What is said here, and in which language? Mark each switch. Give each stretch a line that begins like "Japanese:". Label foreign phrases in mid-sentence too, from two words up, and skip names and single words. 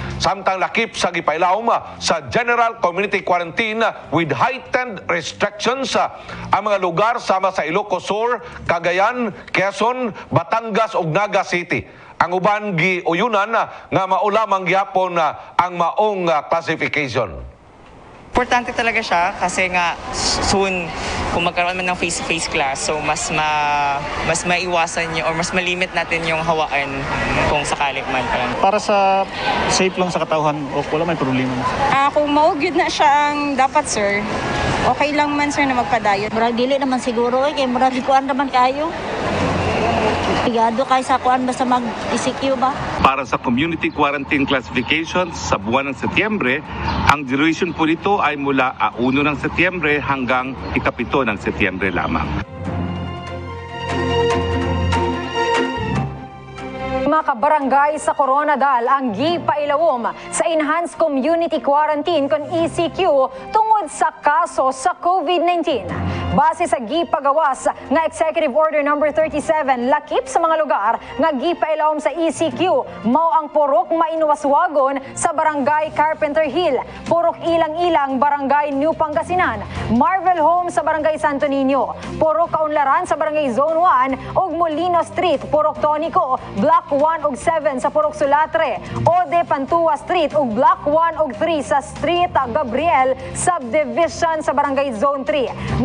Cebuano: Samtang lakip sa gipailawom sa
English: General Community Quarantine with heightened restrictions
Cebuano: ang mga lugar sama sa Ilocos Sur, Cagayan, Quezon, Batangas ug Naga City. Ang uban giuyunan nga maulamang gyapon ang maong classification.
Filipino: Importante talaga siya kasi nga soon kung magkaroon man ng
English: face-to-face class,
Filipino: so mas maiwasan niyo or mas malimit natin yung hawaan kung sakali man.
Cebuano: Para sa safe lang sa katawhan, o wala may problema. Kung maugyod na siya ang dapat, sir, okay lang man, sir, na magpadayon. Murag dili naman siguro, kay murag kuan naman kayo. Pigado kay sa kuan basta mag-ECQ ba?
Filipino: Para sa
English: community quarantine classification
Filipino: sa buwan ng Setyembre, ang duration po nito ay mula 1 ng Setyembre hanggang 7 ng Setyembre lamang.
Cebuano: Mga kabarangay sa Coronadal ang gipailawom sa
English: Enhanced Community Quarantine
Cebuano: kon ECQ tungod sa kaso sa COVID-19. Base sa gipagawas nga Executive Order number 37, lakip sa mga lugar nga gipailawom sa ECQ mao ang Purok Mainuaswagon sa Barangay Carpenter Hill, Purok Ilang-Ilang, Barangay New Pangasinan, Marvel Home sa Barangay Santo Niño, Purok Kaunlaran sa Barangay Zone 1 ug Molino Street, Purok Tonico, Block 1 ug 7 sa Purok Sulatre, Ode Pantua Street ug Block 1 ug 3 sa Street Gabriel Subdivision sa Barangay Zone 3.